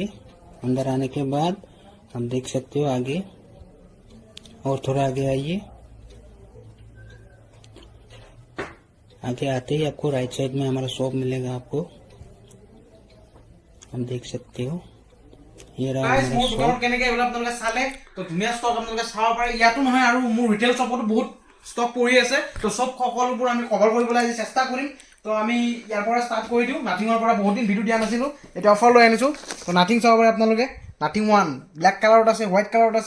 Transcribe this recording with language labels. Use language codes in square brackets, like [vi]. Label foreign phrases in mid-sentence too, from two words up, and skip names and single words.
[hi] अंदर आने के बाद हम देख सकते हो आगे, और थोड़ा आगे आइए। आगे आते ही आपको राइट साइड में हमारा शॉप मिलेगा आपको, हम देख सकते हो। ये रहा গাইজ हमारा [as] মোৰ দোকানত [hi] शॉप। [as] কেনেকৈ এইবিলাক আপোনালোকে চালে, তো ধুনীয়া ষ্টক আপোনালোকে চাব পাৰে। ইয়াতো নহয় আৰু মোৰ [en] retail shop [as] বহুত ষ্টক পৰি আছে। তো চব সকলোবোৰ আমি কভাৰ কৰিবলৈ আজি চেষ্টা কৰিম। তো আমি ইয়াৰ পৰা ষ্টাৰ্ট কৰি দিওঁ। নাথিঙৰ পৰা বহুত দিন ভিডিঅ' দিয়া নাছিলোঁ, এতিয়া অফাৰ লৈ আনিছোঁ। তো নাথিং চাব পাৰে আপোনালোকে। নাথিং 1 [en] black colour [as] আছে, [en] white colour [as] আছে।